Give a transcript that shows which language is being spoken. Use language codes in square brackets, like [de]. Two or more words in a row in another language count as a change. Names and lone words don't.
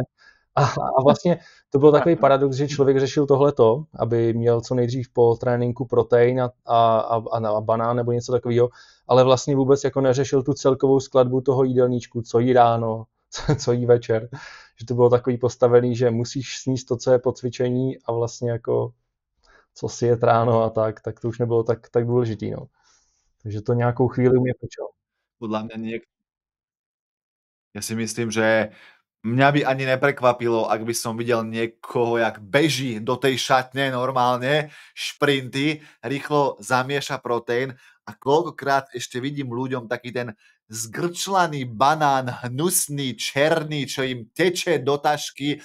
[cs] A vlastně to byl takový paradox, že člověk řešil tohleto, aby měl co nejdřív po tréninku protein a banán nebo něco takového, ale vlastně vůbec jako neřešil tu celkovou skladbu toho jídelníčku, co jí ráno, co jí večer. Že to bylo takový postavený, že musíš sníst to, co je po cvičení a vlastně jako co si je ráno a tak to už nebylo tak důležitý. No. Takže to nějakou chvíli mě počalo. [sk] Podľa mňa ja si myslím, že mňa by ani neprekvapilo, ak by som videl niekoho, jak beží do tej šatne normálne, šprinty, rýchlo zamieša proteín a koľkokrát ešte vidím ľuďom taký ten zgrčlaný banán, hnusný, černý, čo im teče do tašky.